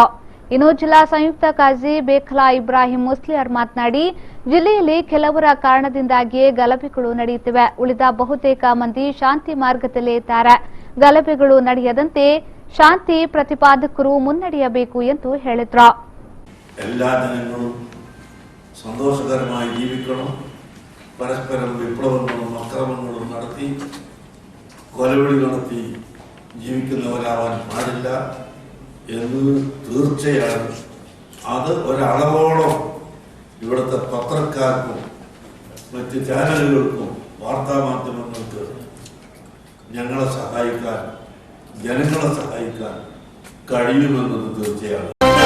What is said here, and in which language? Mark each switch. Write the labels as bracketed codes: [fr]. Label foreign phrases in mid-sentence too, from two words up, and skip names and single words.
[kn] ಇನ್ನು ಜಿಲ್ಲಾ ಸಂಯುಕ್ತ ಕಾಜಿ ಬೇಖಲಾ ಇಬ್ರಾಹಿಂ ಮುಸ್ಲಿಯಾರ್ ಮಾತನಾಡಿ, ಜಿಲ್ಲೆಯಲ್ಲಿ ಕೆಲವರ ಕಾರಣದಿಂದಾಗಿಯೇ ಗಲಭೆಗಳು ನಡೆಯುತ್ತಿವೆ. ಉಳಿದ ಬಹುತೇಕ ಮಂದಿ ಶಾಂತಿ ಮಾರ್ಗದಲ್ಲೇ ಇದ್ದಾರೆ. ಗಲಭೆಗಳು ನಡೆಯದಂತೆ ಶಾಂತಿ ಪ್ರತಿಪಾದಕರು ಮುನ್ನಡೆಯಬೇಕು ಎಂದು ಹೇಳಿದರು. [ml] എല്ലാ ജനങ്ങളും സന്തോഷകരമായി ജീവിക്കണം. പരസ്പരം വിപ്ലവങ്ങളും അക്രമങ്ങളും നടത്തി കൊലവിളി നടത്തി ജീവിക്കുന്നവരാവാൻ പാടില്ല എന്ന് തീർച്ചയാണ്. അത് ഒരളവോളം ഇവിടുത്തെ പത്രക്കാർക്കും മറ്റ് ചാനലുകൾക്കും വാർത്താമാധ്യമങ്ങൾക്ക് ഞങ്ങളെ സഹായിക്കാൻ, ജനങ്ങളെ സഹായിക്കാൻ കഴിയുമെന്നത് തീർച്ചയാണ്.